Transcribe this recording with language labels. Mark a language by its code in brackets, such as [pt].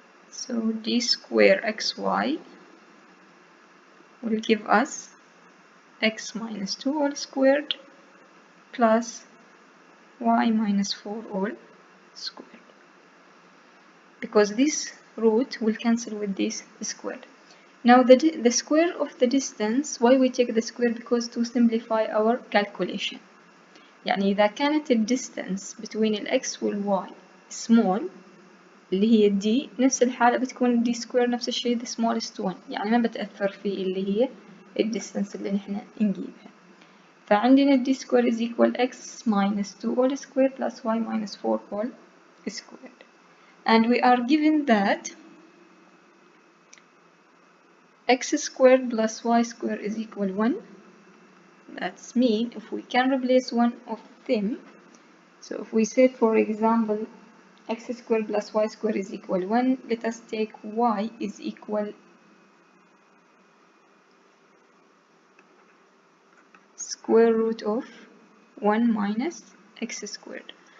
[en] So d square xy will give us x minus 2 all squared plus y minus 4 all squared. Because this root will cancel with this squared. Now the square of the distance, why we take the square? Because to simplify our calculation. [ar] يعني إذا كانت الديستانس [en] between [ar] ال x وال y [en] small [ar] اللي هي d، نفس الحالة بتكون d square نفس الشي [en] the smallest one، [ar] يعني ما بتأثر في اللي هي الديستانس اللي نحنا نجيبها. فعندنا [en] d square is equal x minus 2 all square plus y minus 4 all squared. And we are given that x squared plus y squared is equal 1. That's mean if we can replace one of them, so if we say for example x squared plus y squared is equal 1, let us take y is equal square root of 1 minus x squared.